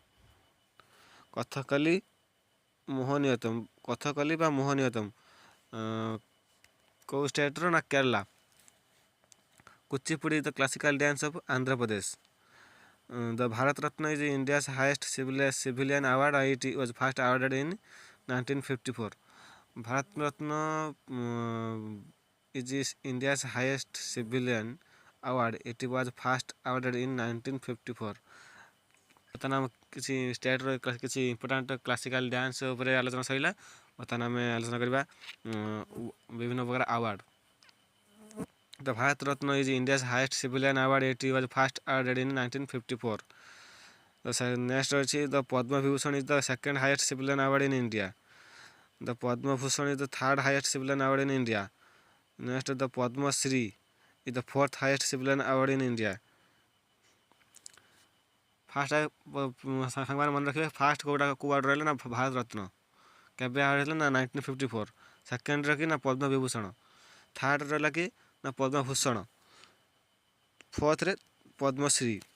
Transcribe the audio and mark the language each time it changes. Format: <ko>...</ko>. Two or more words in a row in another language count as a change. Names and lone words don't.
<or>କଥକଲି ବା ମୋହିନୀ ଅତ୍ତମ କେଉଁ ଷ୍ଟେଟ୍ର ନା କେରଲା।</or> <en>Kuchipudi the classical dance of Andhra Pradesh. the Bharat Ratna is India's highest civilian award. It was first awarded in 1954. ଭାରତ ରତ୍ନ is India's highest civilian award. It was first awarded in 1954.</en> <or>ବର୍ତ୍ତମାନ ଆମ କିଛି ଷ୍ଟେଟ୍ର କିଛି</or> <en>important classical dance</en> <or>ଉପରେ ଆଲୋଚନା ସରିଲା। ବର୍ତ୍ତମାନ ଆମେ ଆଲୋଚନା କରିବା ବିଭିନ୍ନ ପ୍ରକାର ଆୱାର୍ଡ଼।</or> <en>the Bharat Ratna is India's highest civilian award. It was first awarded in 1954. ନେକ୍ସଟ ଅଛି the Padma Vibhushan is the second highest civilian award in India. the Padma Bhushan is the third highest civilian award in India. next the Padma Shri is the fourth highest civilian award in India.</en> <or>ଫାର୍ଷ୍ଟ ସାଙ୍ଗମାନେ ମନେ ରଖିବେ, ଫାର୍ଷ୍ଟ କେଉଁ ଆୱାର୍ଡ଼ ରହିଲା ନା ଭାରତ ରତ୍ନ। କେବେ ଆୱାର୍ଡ଼ ହେଇଥିଲା ନା 1954। ସେକେଣ୍ଡରେ କି ନା ପଦ୍ମବିଭୂଷଣ। ଥାର୍ଡ଼ ରହିଲା କି ନା ପଦ୍ମଭୂଷଣ। ଫୋର୍ଥରେ ପଦ୍ମଶ୍ରୀ।</or>